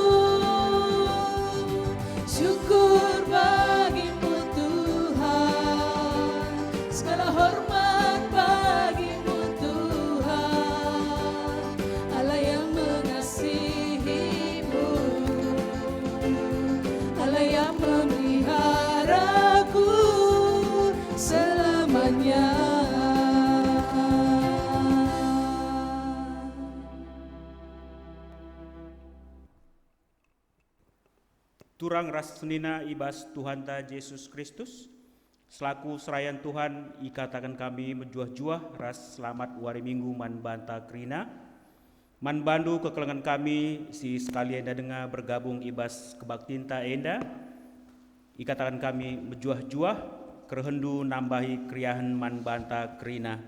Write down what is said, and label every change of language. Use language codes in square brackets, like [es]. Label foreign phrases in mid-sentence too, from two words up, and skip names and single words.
[id] Syukur bagimu Tuhan, segala hormat bagimu Tuhan, Allah yang mengasihimu, Allah yang memeliharaku selamanya. [btx] Turang ras senina ibas Tuhan ta Yesus Kristus, selaku serayan Tuhan ikatakan kami menjuah-juah ras selamat wari minggu man banta krina, man bandu kekelengan kami si sekalian dengar bergabung ibas kebaktinta enda, ikatakan kami menjuah-juah kerhendu nambahi kriahan man banta krina.